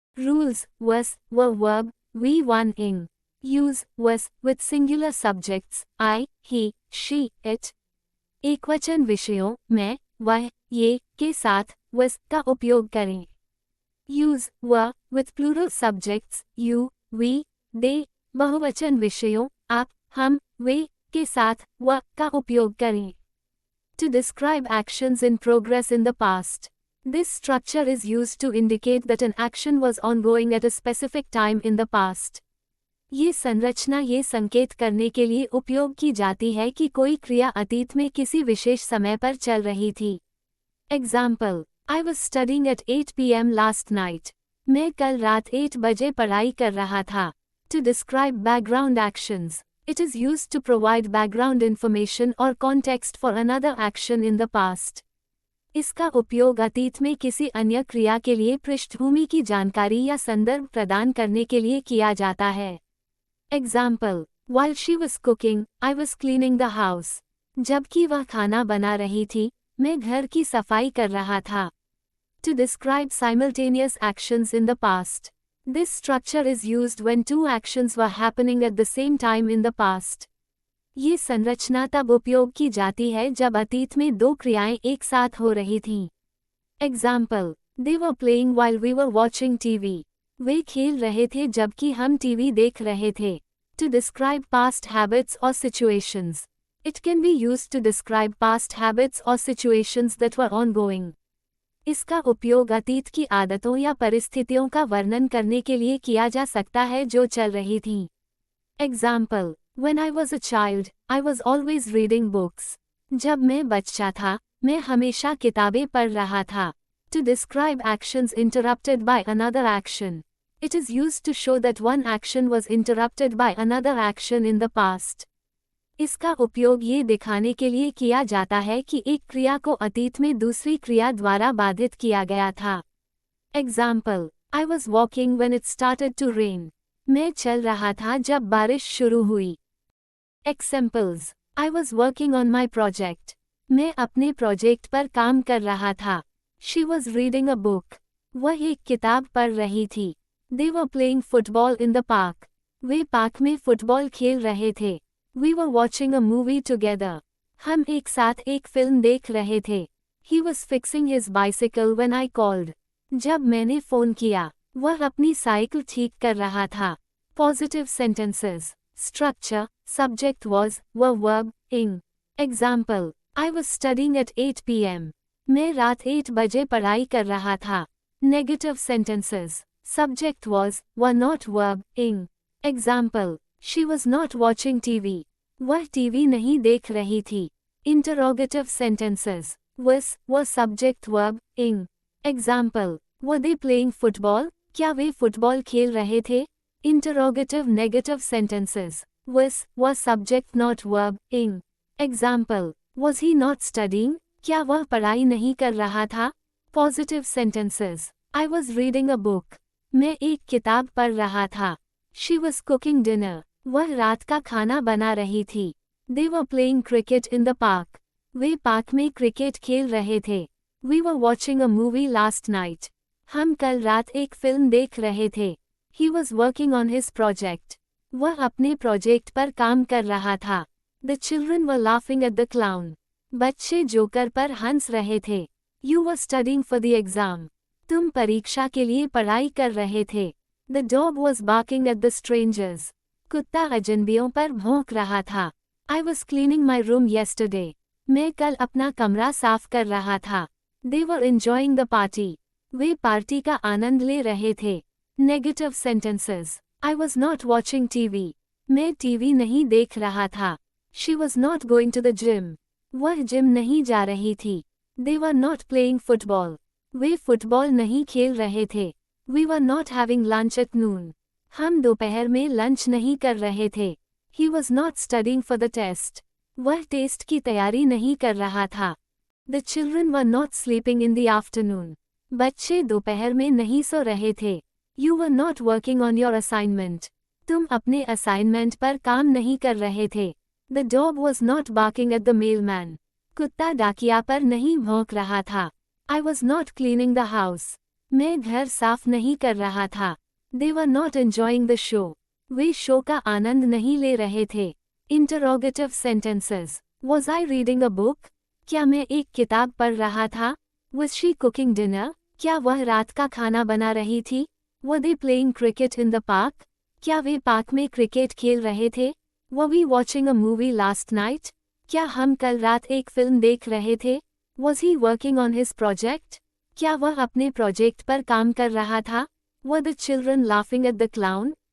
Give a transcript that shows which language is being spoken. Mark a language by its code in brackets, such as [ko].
[en] Rules was were verb V1 ing. Use was with singular subjects I, he, she, it. [hi] एकवचन विषयों मैं, वह, ये के साथ was का उपयोग करें. [en] Use were with plural subjects you, we, they. [hi] बहुवचन विषयों आप, हम, वे के साथ were का उपयोग करें. [en] To describe actions in progress in the past. This structure is used to indicate that an action was ongoing at a specific time in the past. [hi] ये संरचना ये संकेत करने के लिए उपयोग की जाती है कि कोई क्रिया अतीत में किसी विशेष समय पर चल रही थी. [en] Example: I was studying at 8 p.m. last night. [hi] मैं कल रात 8 बजे पढ़ाई कर रहा था. [en] To describe background actions. It is used to provide background information or context for another action in the past. [hi] इसका उपयोग अतीत में किसी अन्य क्रिया के लिए पृष्ठभूमि की जानकारी या संदर्भ प्रदान करने के लिए किया जाता है. [en] Example: While she was cooking, I was cleaning the house. [hi] जबकि वह खाना बना रही थी, मैं घर की सफाई कर रहा था. [en] To describe simultaneous actions in the past. This structure is used when two actions were happening at the same time in the past. [hi] ये संरचना तब उपयोग की जाती है जब अतीत में दो क्रियाएं एक साथ हो रही थीं. [en] Example: They were playing while we were watching TV. [hi] वे खेल रहे थे जबकि हम टीवी देख रहे थे. [en] To describe past habits or situations. It can be used to describe past habits or situations that were ongoing. [hi] इसका उपयोग अतीत की आदतों या परिस्थितियों का वर्णन करने के लिए किया जा सकता है जो चल रही थीं. [en] Example: When I was a child, I was always reading books. [hi] जब मैं बच्चा था, मैं हमेशा किताबें पढ़ रहा था. [en] To describe actions interrupted by another action. It is used to show that one action was interrupted by another action in the past. [hi] इसका उपयोग ये दिखाने के लिए किया जाता है कि एक क्रिया को अतीत में दूसरी क्रिया द्वारा बाधित किया गया था. [en] Example: I was walking when it started to rain. [hi] मैं चल रहा था जब बारिश शुरू हुई. [en] Examples: I was working on my project. [hi] मैं अपने प्रोजेक्ट पर काम कर रहा था. [en] She was reading a book. [hi] वह एक किताब पढ़ रही थी. [en] They were playing football in the park. [hi] Way park में फुटबॉल खेल रहे थे. [en] We were watching a movie together. [hi] हम एक साथ एक फिल्म देख रहे थे. [en] He was fixing his bicycle when I called. [hi] जब मैंने फ़ोन किया, वह अपनी साइकिल ठीक कर रहा था. [en] Positive sentences. Structure: Subject was, were verb, ing. Example: I was studying at 8 p.m. [hi] मैं रात 8 बजे पढ़ाई कर रहा था. [en] Negative sentences. Subject was, were not verb, ing. Example: She was not watching TV. [hi] वह टीवी नहीं देख रही थी. [en] Interrogative sentences. Was, were subject verb, ing. Example: Were they playing football? [hi] क्या वे फुटबॉल खेल रहे थे? [en] Interrogative negative sentences. Was, were subject not verb, ing. Example: Was he not studying? [hi] क्या वह पढ़ाई नहीं कर रहा था? [en] Positive sentences. I was reading a book. [hi] मैं एक किताब पढ़ रहा था. [en] She was cooking dinner. [hi] वह रात का खाना बना रही थी. [en] They were playing cricket in the park. [hi] Way park में क्रिकेट खेल रहे थे. [en] We were watching a movie last night. [hi] हम कल रात एक फिल्म देख रहे थे. [en] He was working on his project. [hi] वह अपने प्रोजेक्ट पर काम कर रहा था. [en] The children were laughing at the clown. [hi] बच्चे जोकर पर हंस रहे थे. [en] You were studying for the exam. [hi] तुम परीक्षा के लिए पढ़ाई कर रहे थे. [en] The dog was barking at the strangers. [hi] कुत्ता अजनबियों पर भौंक रहा था. [en] I was cleaning my room yesterday. [hi] मैं कल अपना कमरा साफ कर रहा था. [en] They were enjoying the party. [hi] Way party का आनंद ले रहे थे. [en] Negative sentences. I was not watching TV. [hi] मैं टीवी नहीं देख रहा था. [en] She was not going to the gym. [hi] वह जिम नहीं जा रही थी. [en] They were not playing football. [hi] Way football नहीं खेल रहे थे. [en] We were not having lunch at noon. [hi] हम दोपहर में लंच नहीं कर रहे थे. [en] He was not studying for the test. [hi] वह टेस्ट की तैयारी नहीं कर रहा था. [en] The children were not sleeping in the afternoon. [hi] बच्चे दोपहर में नहीं सो रहे थे. [en] You were not working on your assignment. [hi] तुम अपने असाइनमेंट पर काम नहीं कर रहे थे. [en] The dog was not barking at the mailman. [hi] कुत्ता डाकिया पर नहीं भौंक रहा था. [en] I was not cleaning the house. [hi] मैं घर साफ नहीं कर रहा था। [en] They were not enjoying the show. [hi] Way show का आनंद नहीं ले रहे थे। [en] Interrogative sentences. Was I reading a book? [hi] क्या मैं एक किताब पढ़ रहा था? [en] Was she cooking dinner? [hi] क्या वह रात का खाना बना रही थी? [en] Were they playing cricket in the park? [hi] क्या वे पार्क में क्रिकेट खेल रहे थे? [en] Were we watching a movie last night? [hi] क्या हम कल रात एक फिल्म देख रहे थे? [en] Was he working on his project? [hi] क्या वह अपने प्रोजेक्ट पर काम कर रहा था? [en] Were the children laughing at the clown?